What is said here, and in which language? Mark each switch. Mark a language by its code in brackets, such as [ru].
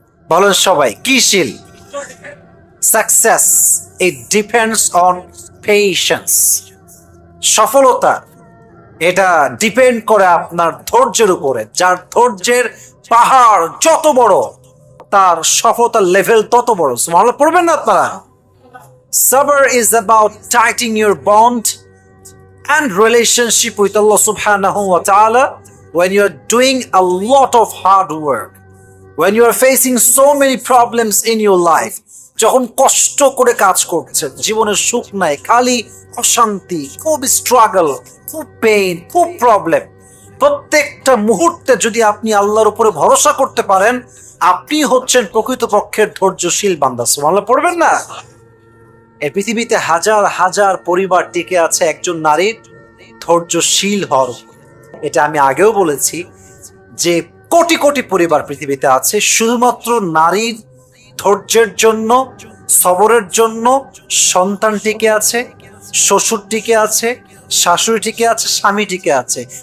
[bn] বলেন সবাই, কি শীল? [en] Success it depends on patience. [bn] সফলতা এটা ডিপেন্ড করে আপনার ধৈর্যের উপরে। যার ধৈর্যের পাহাড় যত বড়, তার সফলতার লেভেল তত বড়। সুবহানাল্লাহ পড়বেন না আপনারা? [en] Sabr is about tightening your bond and relationship with Allah subhanahu wa ta'ala when you are doing a lot of hard work, when you are facing so many problems in your life, [bn] যখন কষ্ট করে কাজ করছেন, জীবনের সুখ নাই, খালি অশান্তি, খুব স্ট্রাগল, খুব পেইন, খুব প্রবলেম, প্রত্যেকটা মুহূর্তে যদি আপনি আল্লাহর উপরে ভরসা করতে পারেন, আপনি হচ্ছেন প্রকৃতপক্ষের ধৈর্যশীল বান্দা। সুবহানাল্লাহ পড়বেন না? এই পৃথিবীতে হাজার হাজার পরিবার টিকে আছে একজন নারীর ধৈর্যশীল হওয়ার উপর। এটা আমি আগেও বলেছি যে কোটি কোটি পরিবার পৃথিবীতে আছে শুধুমাত্র নারীর ধৈর্যের জন্য, সবরের জন্য সন্তান টিকে আছে, শ্বশুর টিকে আছে, শাশুড়ি টিকে আছে, স্বামী টিকে আছে।